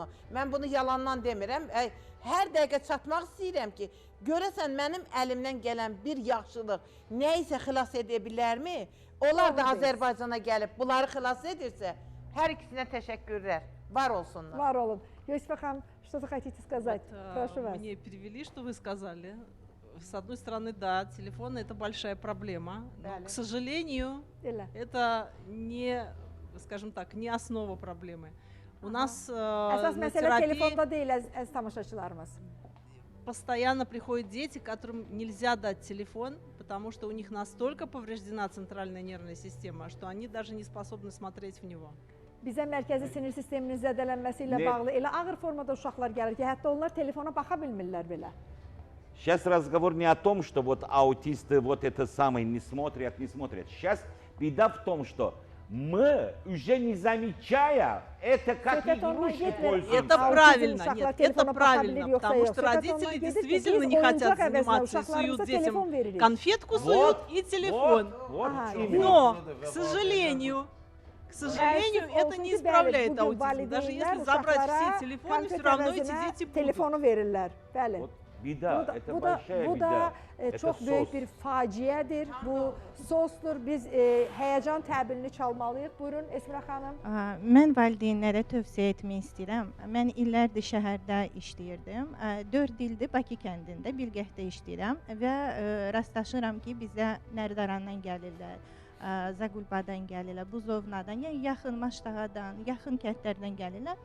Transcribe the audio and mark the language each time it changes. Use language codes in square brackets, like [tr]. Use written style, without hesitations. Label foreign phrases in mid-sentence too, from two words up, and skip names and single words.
[az] Mən bunu yalandan demirəm. Hər dəqiqə çatmaq istəyirəm ki, görəsən mənim əlimdən gələn bir yaxşılıq nəyisə xilas edə bilərmi? Onlar da Azərbaycana gəlib, bunları xilas edirsə, hər ikisinə təşəkkürlər. Var olsunlar. Var olun. Yosifa xanım, [ru] что-то хотите сказать? Прошу вас. Мне перевели, что вы сказали. С одной стороны, да, телефон – это большая проблема, но, к сожалению, это не, скажем так, не основа проблемы. У нас на терапии постоянно приходят дети, которым нельзя дать телефон, потому что у них настолько повреждена центральная нервная система, что они даже не способны смотреть в него. [az] Bizə mərkəzi sinir sisteminin zədələnməsi ilə bağlı elə ağır formada uşaqlar gəlir ki, hətta onlar telefona baxa bilmirlər belə. [ru] Сейчас разговор не о том, что вот аутисты вот это самое не смотрят. Сейчас беда в том, что Мы уже не замечая, это как игрушку пользуемся. Это правильно, нет, это правильно, потому что родители действительно не хотят заниматься и суют детям конфетку, суют и телефон. Вот Но, к сожалению, это не исправляет аутизм. Даже если забрать все телефоны, все равно эти дети будут. [az] Telefonu verirlər. Bəli. [ru] Вот bida, это большая [az] Bu da bida. Это çox sos. böyük bir faciədir. Bu sosdur. Biz həyəcan təbilini çalmalıyıq. Buyurun Esmirə xanım. Mən valideynlərə tövsiyə etmək istəyirəm. Mən illərdir şəhərdə işləyirdim. 4 ildir Bakı kəndində, Bilgəhdə işləyirəm və rastlaşıram ki, bizə Nərdarandan gəlirlər, Zaqulbadan gəlirlər, Buzovnadan, yəni yaxın Maştağadan, yaxın kəndlərdən gəlirlər.